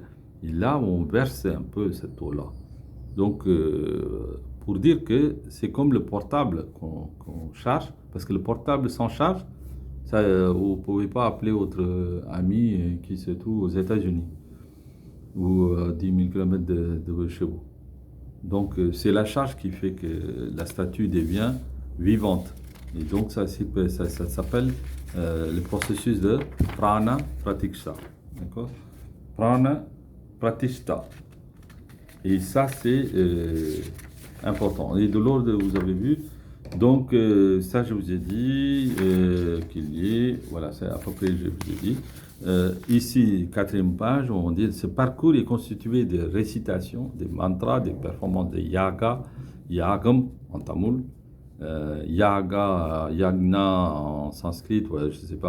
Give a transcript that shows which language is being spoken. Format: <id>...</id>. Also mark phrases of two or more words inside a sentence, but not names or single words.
<fr>Et là, on verse un peu cette eau-là. Donc, pour dire que c'est comme le portable qu'on charge, parce que le portable sans charge, ça, vous ne pouvez pas appeler votre ami qui se trouve aux États-Unis ou à 10 000 kilomètres de chez vous. Donc, c'est la charge qui fait que la statue devient vivante. Et donc, ça s'appelle le processus de</fr> <sa>prana pratishtha.</sa> <fr>D'accord?</fr> <sa>Prana pratishtha.</sa> <fr>Et ça, c'est important. Et de l'ordre, vous avez vu. Donc, ça, je vous ai dit qu'il y ait. Voilà, c'est à peu près, je vous ai dit. Ici, quatrième page, on dit ce parcours est constitué de récitations, des mantras, des performances de yaga, yagam en tamoul, yagna en sanskrit, ouais, je ne sais pas.</fr>